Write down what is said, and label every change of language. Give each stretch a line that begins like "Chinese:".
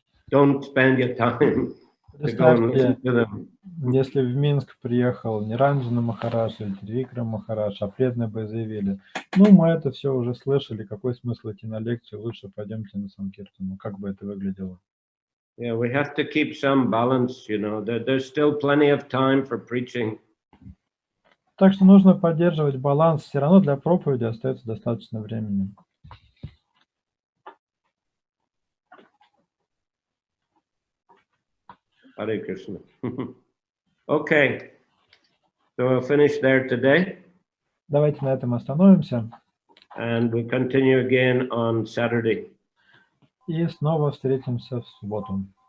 English: Don't spend your time to go and listen to them.
Russian: Если в Минск приехал Ниранджана Махарадж или Трикрам Махарадж, а преданные бы заявили, мы это все уже слышали, какой смысл идти на лекцию, лучше пойдемте на Санкиртану, как бы это выглядело.
English: Yeah, we have to keep some balance, there's still plenty of time for preaching.
Russian: Так что нужно поддерживать баланс, все равно для проповеди остается достаточно времени.
English: Hare Krishna. Okay, so we'll finish there today.
Russian: Давайте на этом остановимся.
English: And we continue again on Saturday.
Russian: И снова встретимся в субботу.